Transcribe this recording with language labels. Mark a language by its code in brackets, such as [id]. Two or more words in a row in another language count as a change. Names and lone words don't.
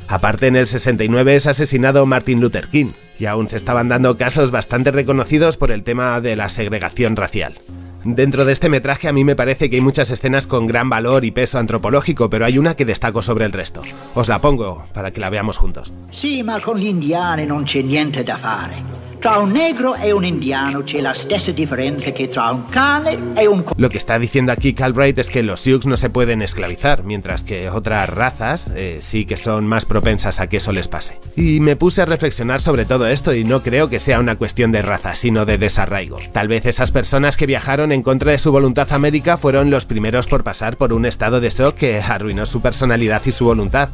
[es] Aparte, en el 69 es asesinado Martin Luther King, y aún se estaban dando casos bastante reconocidos por el tema de la segregación racial. Dentro de este metraje a mí me parece que hay muchas escenas con gran valor y peso antropológico, pero hay una que destaco sobre el resto. Os la pongo para que la veamos juntos. [it] Sì, ma con gli indiani non c'è niente da fare. Tra un negro e un indiano c'è la stessa differenza che tra un cane e un... [es] Lo que está diciendo aquí Calbright es que los Sioux no se pueden esclavizar, mientras que otras razas sí que son más propensas a que eso les pase. Y me puse a reflexionar sobre todo esto y no creo que sea una cuestión de raza, sino de desarraigo. Tal vez esas personas que viajaron en contra de su voluntad a América fueron los primeros por pasar por un estado de shock que arruinó su personalidad y su voluntad.